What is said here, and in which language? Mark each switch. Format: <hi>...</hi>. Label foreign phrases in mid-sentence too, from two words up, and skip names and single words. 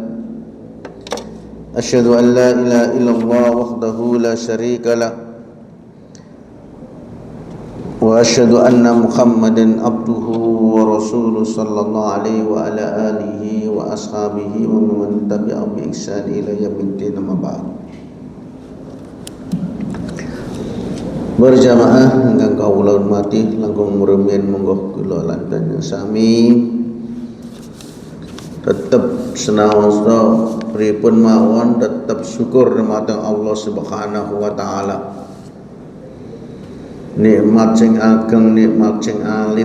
<ar>أشهد أن لا إله إلا الله وحده لا شريك له وأشهد أن محمدا عبده ورسوله صلى الله عليه وعلى آله وأصحابه ومن تبعهم بإحسان إلى يوم الدين، أما بعد.</ar> <jv>Berjamaah ingkang kawula hormati langkung rumiyin monggo kula lantan sami tetep senaosa pripun mawon tetep syukur dumateng Allah</jv> <ar>سبحانه وتعالى.</ar> <jv>Nikmat sing ageng, nikmat sing alit.</jv>